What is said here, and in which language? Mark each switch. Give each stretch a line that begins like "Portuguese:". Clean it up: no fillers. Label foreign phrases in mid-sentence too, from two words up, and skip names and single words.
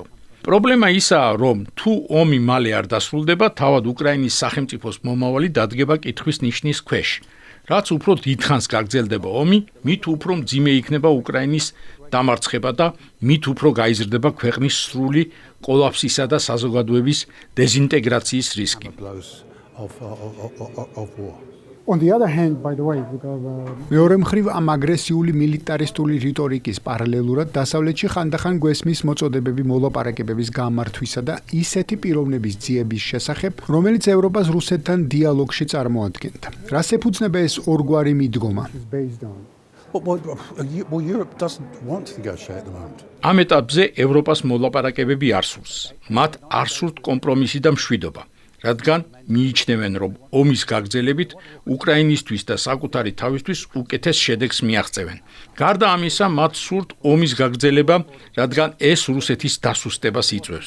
Georgian: პრობლემა ისაა, რომ თუ ომი მალე არ დასრულდება, თავად უკრაინის სახელმწიფოს მომავალი დადგება კითხვის ნიშნის ქვეშ. რაც უფრო დიდხანს გაგრძელდება ომი, მით უფრო მძიმე იქნება უკრაინის დამარცხება და მით უფრო გაიზრდება ქვეყნის სრული კოლაფსისა და საზოგადოების დეზინტეგრაციის რისკი.
English: Blows of war. On the other hand, by the way,
Georgian: მეორე მხრივ ამ აგრესიული მილიტარისტული რიტორიკის პარალელურად დასავლეთში ხანდახან გვესმის მოწოდებები მოლაპარაკებების გამართვისა და ისეთი პიროვნების ძიების შესახებ, რომელიც ევროპას რუსეთთან დიალოგში წარმოადგენდა. რას ეფუძნება ეს ორგვარი მიდგომა?
English: is based on. Well, Europe doesn't want to negotiate at the moment.
Georgian: ამ ეტაპზე ევროპას მოლაპარაკებები არ სურს. მათ არ სურთ კომპრომისი და მშვიდობა, რადგან მიიჩნევენ, რომ ომის გაგრძელებით უკრაინისთვის და საკუთარი თავისთვის უკეთეს შედეგს მიაღწევენ. გარდა ამისა, მათ სურთ ომის გაგრძელება, რადგან ეს რუსეთის დასუსტებას იწვევს.